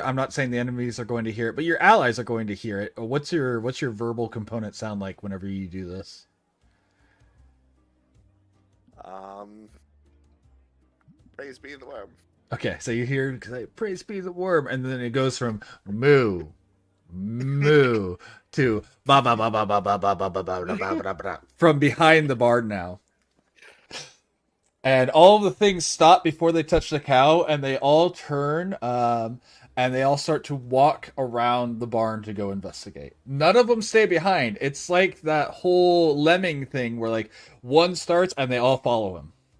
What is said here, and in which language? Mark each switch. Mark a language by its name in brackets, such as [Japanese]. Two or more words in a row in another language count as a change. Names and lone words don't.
[English] I'm not saying the enemies are going to hear it, but your allies are going to hear it. What's your verbal component sound like whenever you do this? Praise be the worm. Okay, so you hear praise be the worm, and then it goes from moo, moo to ba ba ba ba ba ba ba ba ba ba ba ba ba from behind the barn now. And all of the things stop before they touch the cow, and they all turn. and they all start to walk around the barn to go investigate. None of them stay behind. It's like that whole lemming thing where like one starts and they all follow him.